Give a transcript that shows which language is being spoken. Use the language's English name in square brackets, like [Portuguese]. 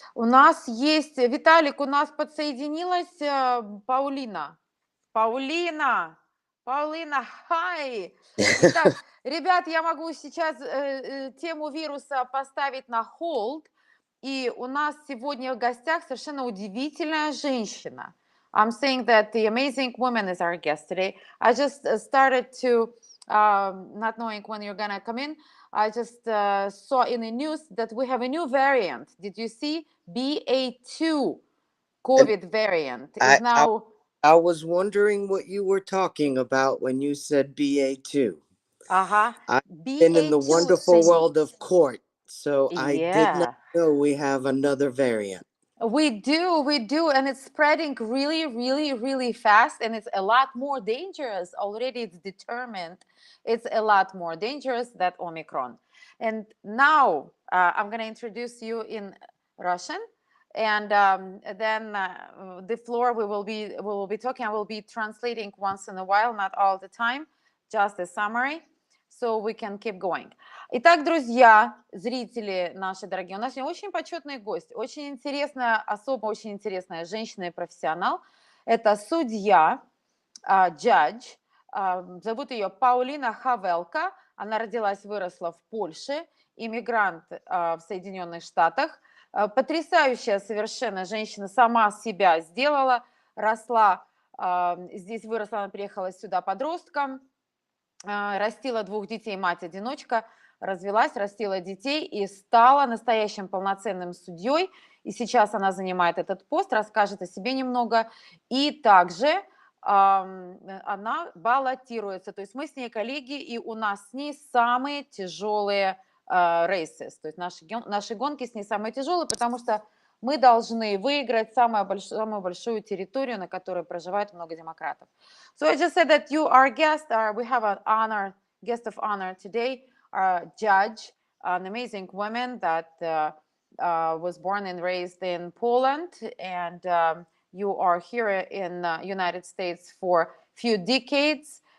[Russian] У нас есть, Виталик, у нас подсоединилась Паулина. Паулина, хай! Итак, ребят, я могу сейчас тему вируса поставить на hold. И у нас сегодня в гостях совершенно удивительная женщина. [English] I'm saying that the amazing woman is our guest today. I just started to, not knowing when you're gonna come in, I just saw in the news that we have a new variant. Did you see? BA2 COVID variant is now... I was wondering what you were talking about when you said BA2. I've been in the wonderful world of court, so I did not know we have another variant. We do, and it's spreading really, really, really fast, and it's a lot more dangerous. Already it's determined it's a lot more dangerous than Omicron. And now I'm going to introduce you in Russian, and then the floor we will be talking. I will be translating once in a while, not all the time, just a summary, so we can keep going. [Russian] Итак, друзья, зрители наши дорогие, у нас сегодня очень почетный гость, очень интересная особо, очень интересная женщина и профессионал. Это судья, judge, зовут ее Паулина Хавелка. Она родилась, выросла в Польше, иммигрант в Соединенных Штатах. Потрясающая совершенно женщина, сама себя сделала, росла, здесь выросла, она приехала сюда подростком, растила 2 детей, мать-одиночка, развелась, растила детей и стала настоящим полноценным судьей. И сейчас она занимает этот пост, расскажет о себе немного. И также она баллотируется. То есть мы с ней коллеги, и у нас с ней самые тяжелые рейсы. То есть наши гонки с ней самые тяжелые, потому что мы должны выиграть самую большую территорию, на которой проживает много демократов. [English] So I just said that you are guest. We have an guest of honor today. Judge, an amazing woman that was born and raised in Poland, and you are here in the United States for a few decades.